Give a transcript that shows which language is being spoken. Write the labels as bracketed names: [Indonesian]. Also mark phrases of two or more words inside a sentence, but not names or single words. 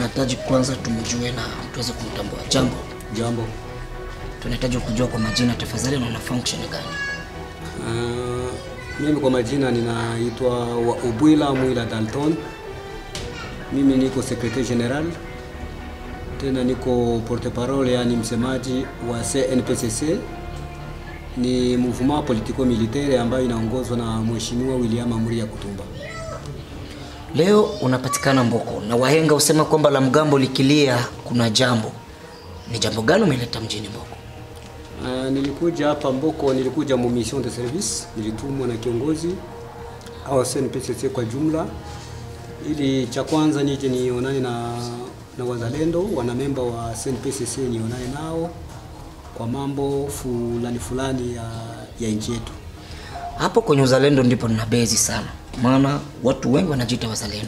[Swahili] Nahitaji kwanza tumjue na tuweze kumtambua. Jambo. Tunahitaji kujua kwa majina tafadhali, na una function gani? Mimi kwa majina ninaitwa Ubwila Mwila Dalton. Mimi niko secretary general, tena niko porte-parole, yani msemaji wa CNPCC. Ni [French] mouvement politico militaire [Swahili] ambayo inaongozwa na Mheshimiwa William Amuri Yakutumba. Leo unapatikana Mboko na wahenga usema kwamba la mgambo likilia kuna jambo. Ni jambo gani umeleta mjini Mboko? Nilikuja hapa Mboko, nilikuja mu [French] mission de service, [Swahili] nilitumwa na kiongozi au CNPCC kwa jumla, ili cha kwanza nije nionane na wazalendo, wana member wa CNPCC, nionane nao kwa mambo fulani ya nchi yetu. Hapo kwenye uzalendo ndipo nina bezi sana, maana watu wengi wanajiita wazalendo.